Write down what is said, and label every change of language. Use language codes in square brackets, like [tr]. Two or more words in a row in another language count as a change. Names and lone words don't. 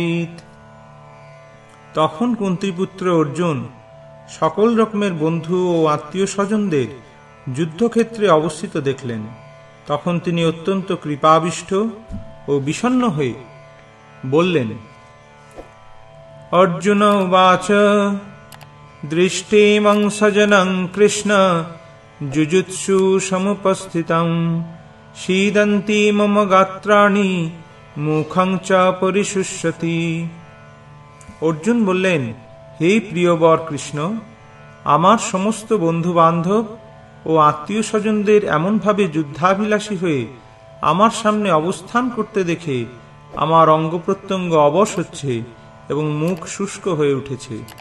[bn] তখন কুন্তিপুত্র অর্জুন সকল রকমের বন্ধু ও আত্মীয় স্বজনদের যুদ্ধক্ষেত্রে অবস্থিত দেখলেন। তখন তিনি অত্যন্ত কৃপাবিষ্ট ও বিষণ্ণ হয়ে বললেন, [sa] অর্জুন উবাচ দৃষ্টিমং সজনং কৃষ্ণ যুজুৎসু সমুপস্থিতং শীদন্তি মম গাত্রাণি মুখং চ পরিশুষ্যতি। [bn] অর্জুন বললেন, হে প্রিয়বর কৃষ্ণ, আমার সমস্ত বন্ধু বান্ধব ও আত্মীয় স্বজনদের এমনভাবে যুদ্ধাভিলাষী হয়ে আমার সামনে অবস্থান করতে দেখে আমার অঙ্গ প্রত্যঙ্গ অবশ হচ্ছে এবং মুখ শুষ্ক হয়ে উঠেছে।